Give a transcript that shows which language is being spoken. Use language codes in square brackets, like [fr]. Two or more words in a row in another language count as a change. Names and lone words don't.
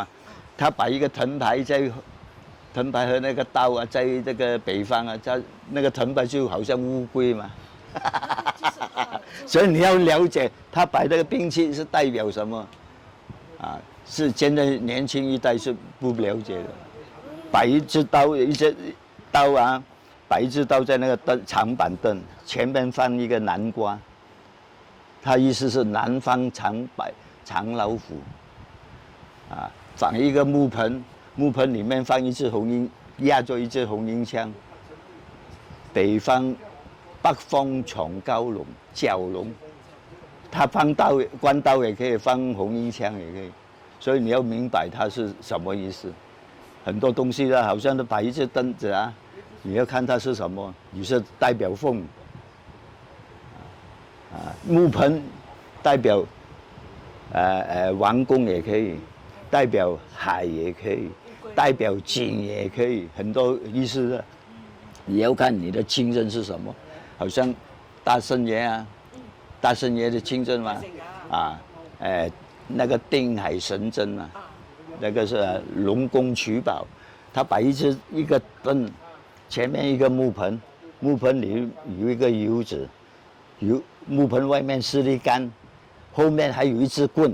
[zh] 他擺一個藤牌在，藤牌和那個刀啊，在這個北方啊，在那個藤牌就好像烏龜嘛。所以你要了解，他擺那個兵器是代表什麼，啊，是現在年輕一代是不了解的。擺一支刀，一支刀啊，擺一支刀在那個凳長板凳前面放一個南瓜。他意思是南方藏老虎，啊，放一個木盆，木盆裡面放一支紅纓，壓咗一支紅纓槍。北方藏蛟龍，蛟龍，他放刀關刀也可以，放紅纓槍也可以，所以你要明白它是什麼意思。很多東西呢，好像都擺一隻凳子啊，你要看它是什麼，有些代表風。啊，木盆代表王宮也可以，代表海也可以，代表井也可以，很多意思的。你要看你的清真是什麼，好像大聖爺啊，大聖爺的清真嘛，啊，那個定海神針嘛，那個是龍宮取寶，他擺一個凳，前面一個木盆，木盆裡有一個油子，木盆外面是粒杆，後面還有一支棍。